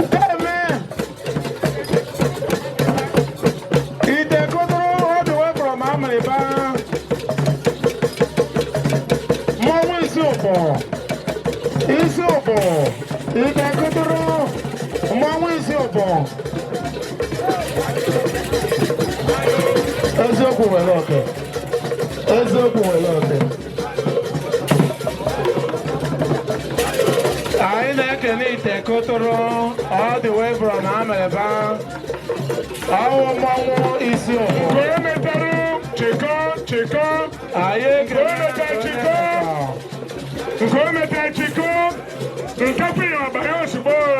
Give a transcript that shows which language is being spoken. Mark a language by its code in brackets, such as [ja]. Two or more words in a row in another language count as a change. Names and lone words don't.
[ig] Amen. Ite kụtụrụ [en] all the way from [ig] Amịrịba. Mmọnwụ isi ụbọ. Isi ụbọ. Ite kụtụrụ mmọnwụ isi ụbọ. Eziokwu were oke. Eziokwu were oke. Anyị na-ekene ite kụtụrụ [en] all the way from [ig] Amịrịba. Ọwụ mmọnwụ isi ụbọ. Nke o metara, chịkọ, chịkọ. Anyị ekene Nke o metara, chịkọ. Nke o metara, chịkọ. Nke kwa ya ọba ya ozugbo.